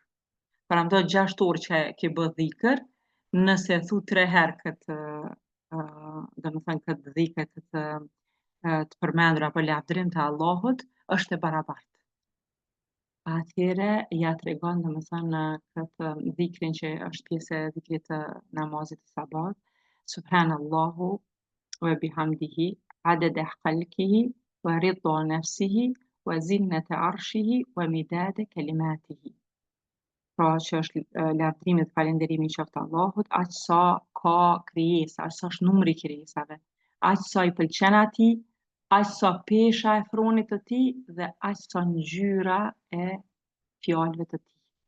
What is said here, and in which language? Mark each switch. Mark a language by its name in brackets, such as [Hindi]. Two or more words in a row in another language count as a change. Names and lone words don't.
[Albanian] Paramendo 6 orë që ke bë dhikr, nëse e thu 3 herë këtë, domethënë këtë dhikr, këtë të përmendur apo lavdërim të Allahut, është e barabartë. Atëhere ja tregon domethënë këtë dhikrin që është pjesë e dhikrit të namazit të sabat. [Arabic] سبحان الله وبحمده عدد خلقه ورضا نفسه وزنة عرشه ومداد كلماته. [Albanian] Pra që është lavdërimi dhe falënderimi i qoftë Allahut, aq sa ka krijesa, aq sa është numri i krijesave, aq sa i pëlqen atij, aq sa pesha e thronit të tij dhe aq sa ngjyra e fjalëve të tij.